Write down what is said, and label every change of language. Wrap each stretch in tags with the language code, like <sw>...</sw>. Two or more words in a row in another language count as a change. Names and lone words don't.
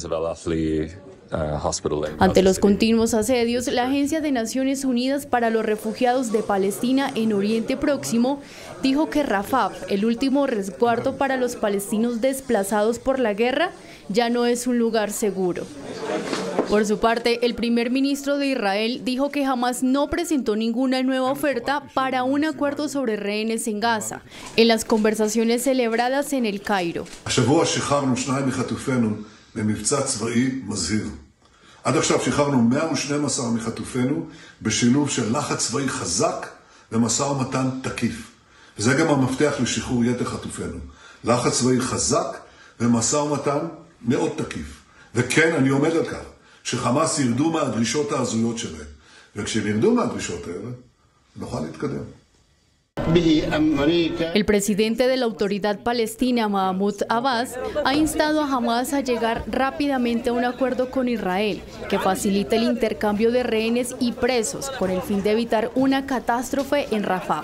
<es>Ante los continuos asedios, la Agencia de Naciones Unidas para los Refugiados de Palestina en Oriente Próximo dijo que Rafah, el último resguardo para los palestinos desplazados por la guerra, ya no es un lugar seguro. Por su parte, el primer ministro de Israel dijo que Hamás no presentó ninguna nueva oferta para un acuerdo sobre rehenes en Gaza, en las conversaciones celebradas en el Cairo.</es> <he>במבצע צבאי מזהיר. עד עכשיו שחררנו 112 מחטופינו בשילוב של לחץ צבאי חזק ומשא ומתן תקיף. וזה גם המפתח לשחרור יתר חטופינו. לחץ צבאי חזק ומשא ומתן מאוד תקיף. וכן, אני עומד על כך שחמאס ירדו מהדרישות ההזויות שלהם. וכשהם ירדו מהדרישות האלה, נוכל להתקדם.</he> <es>El presidente de la Autoridad Palestina, Mahmoud Abbas, ha instado a Hamás a llegar rápidamente a un acuerdo con Israel que facilite el intercambio de rehenes y presos con el fin de evitar una catástrofe en Rafah.</es>